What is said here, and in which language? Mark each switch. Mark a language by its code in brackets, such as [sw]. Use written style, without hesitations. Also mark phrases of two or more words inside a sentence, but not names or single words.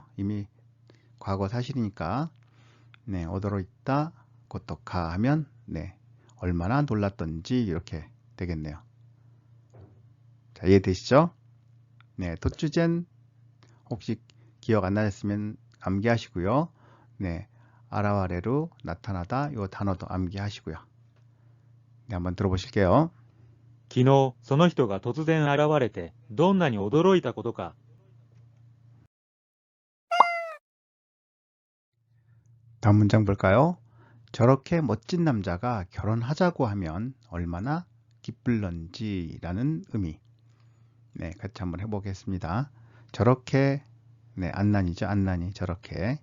[ko] 이미 과거 사실이니까 오도로 있다 고토카 하면 얼마나 놀랐던지 이렇게 되겠네요. 자, 이해되시죠? 네, 토츠젠 혹시 기억 안 나셨으면 암기하시고요. 네, 아라와레루 나타나다 요 단어도 암기하시고요. 네, 한번 들어보실게요. [ja] 昨日、その人が突然現れて、どんなに驚いたことか。 [ko] 다음 문장 볼까요? 저렇게 멋진 남자가 결혼하자고 하면 얼마나 기쁠런지라는 의미. 네, 같이 한번 해보겠습니다. 저렇게, 네, 안난이죠, 안난이, 저렇게.